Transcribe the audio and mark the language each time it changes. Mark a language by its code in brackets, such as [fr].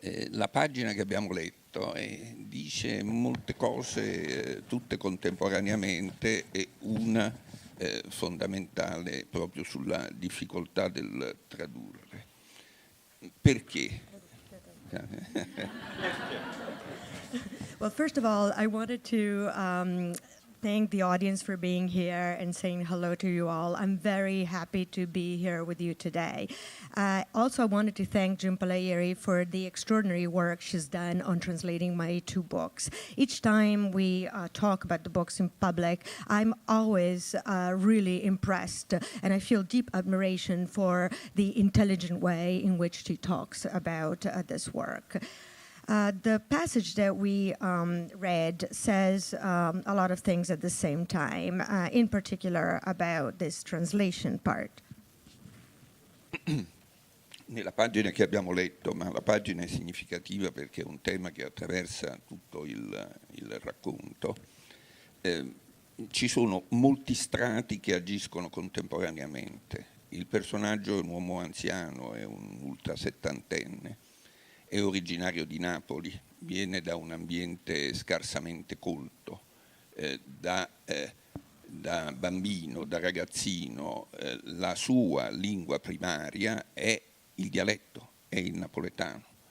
[it] La pagina che abbiamo letto dice molte cose, tutte contemporaneamente, e una fondamentale proprio sulla difficoltà del tradurre. Perché? [en] Well, first of all, I wanted to thank the audience for being here and saying hello to you all. I'm very happy to be here with you today. Also, I wanted to thank Jhumpa Lahiri for the extraordinary work she's done on translating my 2 books. Each time we talk about the books in public, I'm always really impressed, and I feel deep admiration for the intelligent way in which she talks about this work. The passage that we read says a lot of things at the same time, in particular about this translation part. [it] Nella pagina che abbiamo letto, ma la pagina è significativa perché è un tema che attraversa tutto il racconto, ci sono molti strati che agiscono contemporaneamente. Il personaggio è un uomo anziano, è un ultrasettantenne, è originario di Napoli, viene da un ambiente scarsamente colto, da bambino, da ragazzino, la sua lingua primaria è il dialetto, è il napoletano.